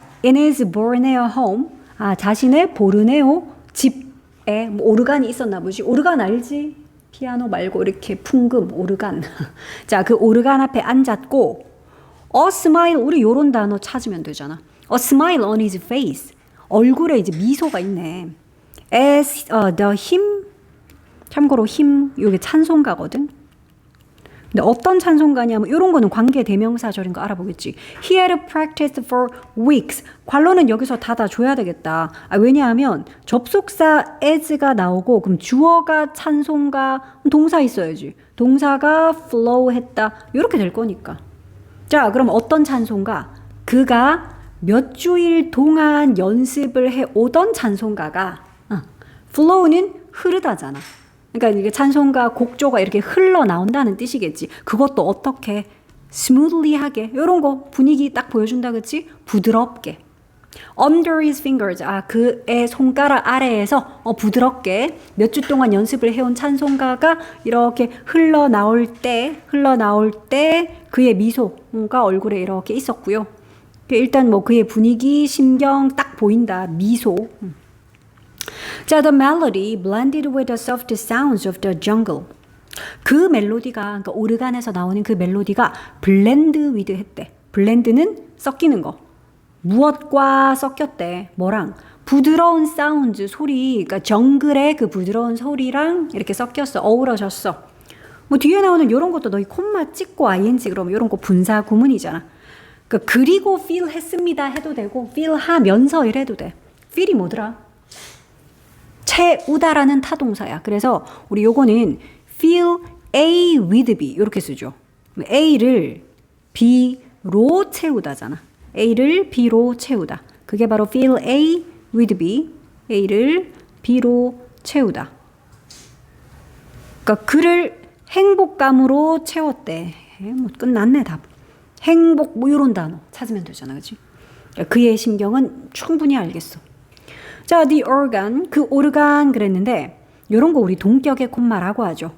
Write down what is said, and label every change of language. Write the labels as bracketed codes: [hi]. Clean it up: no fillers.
[en] In his Borneo home, [ko] 자신의 보르네오 집에 뭐 오르간이 있었나 보지. 오르간 알지? 피아노 말고 이렇게 풍금, 오르간. 자, 그 오르간 앞에 앉았고, [en] a smile, [ko] 우리 요런 단어 찾으면 되잖아. [en] A smile on his face. [ko] 얼굴에 이제 미소가 있네. [en] As the hymn, [ko] 참고로 [en] hymn, [ko] 요게 찬송가거든. 근데 어떤 찬송가냐면 이런 거는 관계 대명사절인 거 알아보겠지. [en] He had practiced for weeks. [ko] 관로는 여기서 닫아줘야 되겠다. 왜냐하면 접속사 as가 나오고 그럼 주어가 찬송가 동사 있어야지. 동사가 flow 했다. 이렇게 될 거니까. 자, 그럼 어떤 찬송가? 그가 몇 주일 동안 연습을 해오던 찬송가가 flow는 흐르다잖아. 그러니까 이게 찬송가 곡조가 이렇게 흘러나온다는 뜻이겠지. 그것도 어떻게 스무들리하게 이런 거 분위기 딱 보여준다 그치? 부드럽게. [en] Under his fingers. [ko] 그의 손가락 아래에서 부드럽게 몇 주 동안 연습을 해온 찬송가가 이렇게 흘러나올 때 그의 미소가 얼굴에 이렇게 있었고요. 일단 뭐 그의 분위기, 심경 딱 보인다. 미소. [en] 자, the melody blended with the soft sounds of the jungle. [ko] 그 멜로디가, 그러니까 오르간에서 나오는 그 멜로디가 [en] blend with [ko] 했대. blend는 섞이는 거. 무엇과 섞였대? 뭐랑? 부드러운 사운드, 소리, 그러니까 정글의 그 부드러운 소리랑 이렇게 섞였어. 어우러졌어. 뭐 뒤에 나오는 이런 것도 너희 콤마 찍고 ing 그러면 이런 거 분사 구문이잖아. 그러니까 그리고 feel 했습니다 해도 되고 feel 하면서 이래도 돼. feel이 뭐더라? 채우다라는 타동사야. 그래서 우리 요거는 [en] fill A with B [ko] 이렇게 쓰죠. A를 B로 채우다잖아. A를 B로 채우다. 그게 바로 [en] fill A with B. [ko] A를 B로 채우다. 그러니까 그를 행복감으로 채웠대. 뭐 끝났네 답. 행복 뭐 이런 단어 찾으면 되잖아. 그치? 그의 심경은 충분히 알겠어. 자, [en] the organ, [ko] 그 오르간 그랬는데 이런 거 우리 동격의 콤마라고 하죠.